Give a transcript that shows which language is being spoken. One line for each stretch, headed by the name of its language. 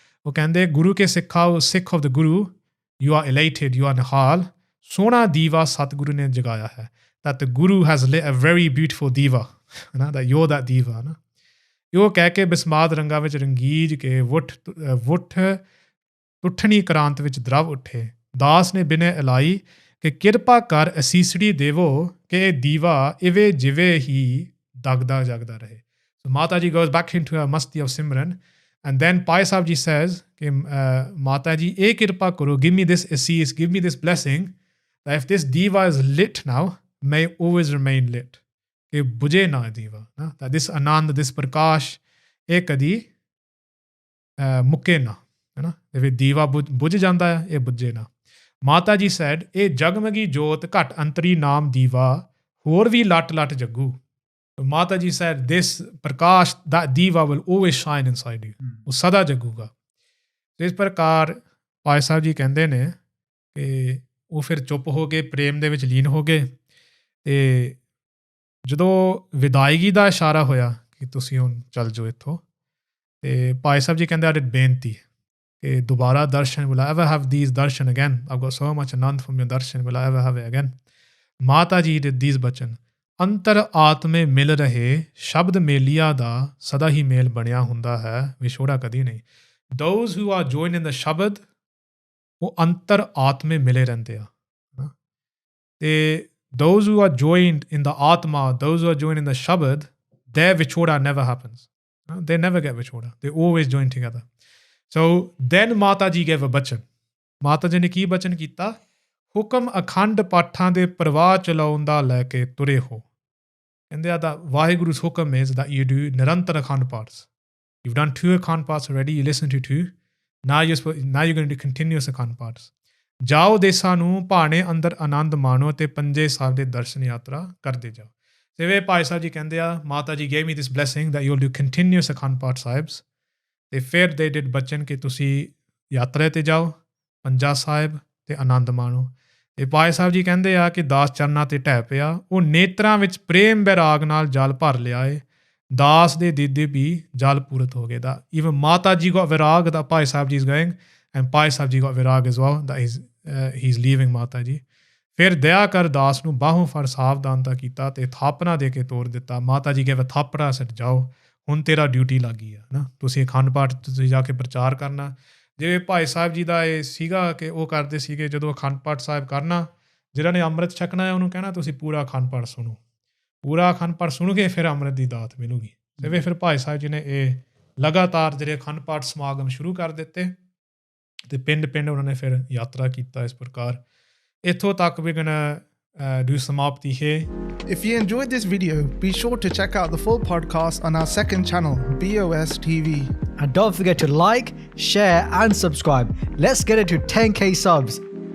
Punjabi: ਉਹ ਕਹਿੰਦੇ ਗੁਰੂ ਕੇ ਸਿੱਖਾ
English: ਸਿੱਖ of the Guru you are elated you are nihal.
Punjabi: ਸੋਹਣਾ ਦੀਵਾ ਸਤਿਗੁਰੂ ਨੇ ਜਗਾਇਆ ਹੈ.
English: That the Guru has lit a very beautiful diva. That you're that diva.
Punjabi: ਨਾ ਉਹ ਕਹਿ ਕੇ ਬਿਸਮਾਦ ਰੰਗਾਂ ਵਿੱਚ ਰੰਗੀਜ ਕੇ ਵੁੱਠ ਤੁੱਠਣੀ ਕ੍ਰਾਂਤ ਵਿੱਚ ਦਰਵ ਉੱਠੇ. ਦਾਸ ਨੇ ਬਿਨੇ ਇਲਾਈ ਕਿ ਕਿਰਪਾ ਕਰ ਅਸੀਸੜੀ ਦੇਵੋ ਕਿ ਇਹ ਦੀਵਾ ਇਵੇਂ ਜਿਵੇਂ ਹੀ ਦਗਦਾ ਜਗਦਾ ਰਹੇ.
English: So Mata ji goes back into her masti of Simran and then Bhai Saheb Jee says
Punjabi: ਕਿ ਮਾਤਾ ਜੀ ਇਹ ਕਿਰਪਾ ਕਰੋ
English: give me this assis give me this blessing that if this diva is lit now may always remain lit.
Punjabi: ਕਿ ਬੁਝੇ ਨਾ ਦੀਵਾ ਨਾ
English: that this
Punjabi: ਆਨੰਦ this ਪ੍ਰਕਾਸ਼ ਇਹ ਕਦੀ ਮੁੱਕੇ ਨਾ ਹੈ ਨਾ. ਜਿਵੇਂ ਦੀਵਾ ਬੁਝ ਜਾਂਦਾ ਹੈ ਇਹ ਬੁਝੇ ਨਾ. ਮਾਤਾ ਜੀ said ਇਹ ਜਗਮਗੀ ਜੋਤ ਘਟ ਅੰਤਰੀ ਨਾਮ ਦੀਵਾ ਹੋਰ ਵੀ ਲੱਟ ਜੱਗੂ.
English: Mata ji said this prakash that diva will always shine inside you.
Punjabi: ਉਹ ਸਦਾ ਜਗੂਗਾ. ਇਸ ਪ੍ਰਕਾਰ ਭਾਈ ਸਾਹਿਬ ਜੀ ਕਹਿੰਦੇ ਨੇ ਕਿ ਉਹ ਫਿਰ ਚੁੱਪ ਹੋ ਕੇ ਪ੍ਰੇਮ ਦੇ ਵਿੱਚ ਲੀਨ ਹੋ ਗਏ. ਤੇ ਜਦੋਂ ਵਿਦਾਇਗੀ ਦਾ ਇਸ਼ਾਰਾ ਹੋਇਆ ਕਿ ਤੁਸੀਂ ਹੁਣ ਚੱਲ ਜਾਓ ਇੱਥੋਂ ਤੇ ਭਾਈ ਸਾਹਿਬ ਜੀ ਕਹਿੰਦੇ ਆਹ ਬੇਨਤੀ ਕਿ ਦੁਬਾਰਾ ਦਰਸ਼ਨ
English: will I ever have these darshan again? I've got so much anand from your darshan. Will I ever have it again?
Punjabi: ਮਾਤਾ ਜੀ
English: did these
Punjabi: ਬਚਨ ਅੰਤਰ ਆਤਮੇ ਮਿਲ ਰਹੇ ਸ਼ਬਦ ਮੇਲੀਆ ਦਾ ਸਦਾ ਹੀ ਮੇਲ ਬਣਿਆ ਹੁੰਦਾ ਹੈ ਵਿਛੋੜਾ ਕਦੀ ਨਹੀਂ.
English: Those who are joined in the
Punjabi: ਸ਼ਬਦ ਉਹ ਅੰਤਰ ਆਤਮੇ ਮਿਲੇ ਰਹਿੰਦੇ ਆ.
English: ਤੇ those who are joined in the Atma, those who are joined in the Shabad, their Vichoda never happens. They never get Vichoda. They always join together. So then Mata ji gave a bachan.
Punjabi: Mata ji ne ki bachan ਕੀਤਾ? ਹੁਕਮ ਅਖੰਡ ਪਾਠਾਂ ਦੇ ਪ੍ਰਵਾਹ ਚਲਾਉਣ ਦਾ ਲੈ ਕੇ ਤੁਰੇ ਹੋ. ਕਹਿੰਦੇ ਆ
English: that Waheguru's hukam is that you do nirantar akhand paths. You've done 2 akhand paths already. You listen to 2. Now you're going to do continuous akhand paths.
Punjabi: ਜਾਓ ਦੇਸਾਂ ਨੂੰ ਭਾਣੇ ਅੰਦਰ ਆਨੰਦ ਮਾਣੋ ਅਤੇ ਪੰਜੇ ਸਾਹਿਬ ਦੇ ਦਰਸ਼ਨ ਯਾਤਰਾ ਕਰਦੇ ਜਾਓ. ਜਿਵੇਂ ਭਾਈ ਸਾਹਿਬ ਜੀ ਕਹਿੰਦੇ ਆ
English: Mata ji gave me this blessing that you'll do continuous akhand path sahibs.
Punjabi: ਤੇ ਫਿਰ
English: they did
Punjabi: ਬਚਨ ਕਿ ਤੁਸੀਂ ਯਾਤਰਾ 'ਤੇ ਜਾਓ ਪੰਜਾ ਸਾਹਿਬ ਅਤੇ ਆਨੰਦ ਮਾਣੋ. ਤੇ ਭਾਈ ਸਾਹਿਬ ਜੀ ਕਹਿੰਦੇ ਆ ਕਿ ਦਾਸ ਚਰਨਾਂ 'ਤੇ ਢਹਿ ਪਿਆ ਉਹ ਨੇਤਰਾਂ ਵਿੱਚ ਪ੍ਰੇਮ ਬੈਰਾਗ ਨਾਲ ਜਲ ਭਰ ਲਿਆ ਏ ਦਾਸ ਦੇ ਦੀਦੇ ਵੀ ਜਲ ਪੂਰਤ ਹੋ ਗਏ.
English: ਦਾ even Mata ji got virag that Bhai Saheb Jee is going and Bhai Saheb Jee got virag as well that he's leaving Mata ji.
Punjabi: ਫਿਰ ਦਇਆ ਕਰ ਦਾਸ ਨੂੰ ਬਾਹੋਂ ਫੜ ਸਾਵਧਾਨਤਾ ਕੀਤਾ ਤੇ ਥਾਪਣਾ ਦੇ ਕੇ ਤੋਰ ਦਿੱਤਾ. ਮਾਤਾ ਜੀ ਗave ਥਾਪੜਾ ਸੱਟ ਜਾਓ ਹੁਣ ਤੇਰਾ ਡਿਊਟੀ ਲੱਗ ਗਈ ਆ ਨਾ ਤੁਸੀਂ ਅਖੰਡ ਪਾਠ ਤੁਸੀਂ ਜਾ ਕੇ ਪ੍ਰਚਾਰ ਕਰਨਾ. ਜਿਵੇਂ ਭਾਈ ਸਾਹਿਬ ਜੀ ਦਾ ਇਹ ਸੀਗਾ ਕਿ ਉਹ ਕਰਦੇ ਸੀਗੇ ਜਦੋਂ ਅਖੰਡ ਪਾਠ ਸਾਹਿਬ ਕਰਨਾ ਜਿਹਨਾਂ ਨੇ ਅੰਮ੍ਰਿਤ ਛਕਣਾ ਹੈ ਉਹਨੂੰ ਕਹਿਣਾ ਤੁਸੀਂ ਪੂਰਾ ਅਖੰਡ ਪਾਠ ਸੁਣੋ. ਪੂਰਾ ਅਖੰਡ ਪਾਠ ਸੁਣ ਕੇ ਫਿਰ ਅੰਮ੍ਰਿਤ ਦੀ ਦਾਤ ਮਿਲੂਗੀ. ਜਿਵੇਂ ਫਿਰ ਭਾਈ ਸਾਹਿਬ ਜੀ ਨੇ ਇਹ ਲਗਾਤਾਰ ਜਿਹੜੇ ਅਖੰਡ ਪਾਠ ਸਮਾਗਮ ਸ਼ੁਰੂ ਕਰ ਦਿੱਤੇ ਤੇ ਪਿੰਡ ਉਹਨਾਂ ਨੇ ਫਿਰ ਯਾਤਰਾ ਕੀਤਾ ਇਸ ਪ੍ਰਕਾਰ ਇੱਥੋਂ ਤੱਕ ਵੀ do samapti here.
English: If you enjoyed this video, be sure to check out the full podcast on our second channel, BOS TV. And don't forget to like, share and subscribe. Let's get it to 10k subs.